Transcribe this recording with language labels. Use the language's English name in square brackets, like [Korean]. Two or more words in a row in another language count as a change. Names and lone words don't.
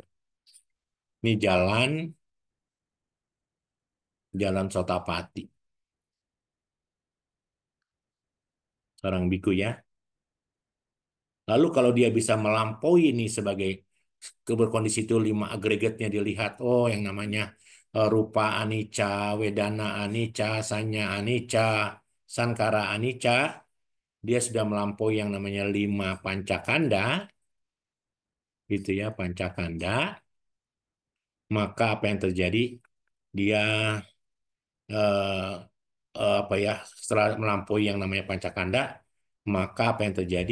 [Indonesian] Ini jalan sotapati. Seorang biku ya. Lalu kalau dia bisa melampaui ini sebagai berkondisi itu 5 agregatnya dilihat, oh yang namanya [Pali] rupa anicca, wedana anicca, sanya anicca, sankara anicca, [Indonesian] dia sudah melampaui yang namanya 5 pancakanda, gitu ya, pancakanda, maka apa yang terjadi? Dia eh, apa ya, setelah melampaui yang namanya pancakanda, maka apa yang terjadi?